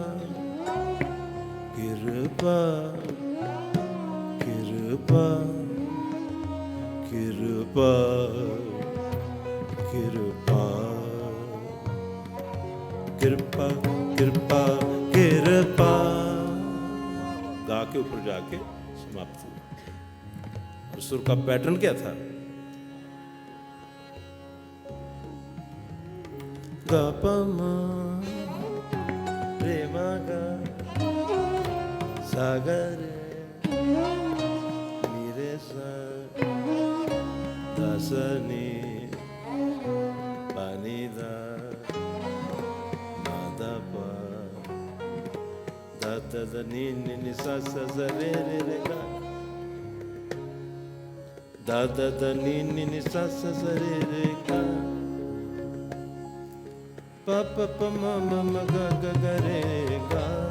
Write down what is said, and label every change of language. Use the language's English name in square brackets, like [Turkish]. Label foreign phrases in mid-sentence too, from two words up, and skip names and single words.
[Hindi] कृपा कृपा कृपा कृपा कृपा कृपा कृपा गा के ऊपर जाके समाप्त हुआ। सुर का पैटर्न क्या था? गा पा मा रे मा गा सा गा रे नी रे सा दा सा नी पा नी दा मा दा पा दा दा दा नी नी नी सा सा सा रे रे रे गा। दा दा दा नी नी नी सा सा सा रे रे गा, पा पा पा मा मा मा गा गा गा रे गा,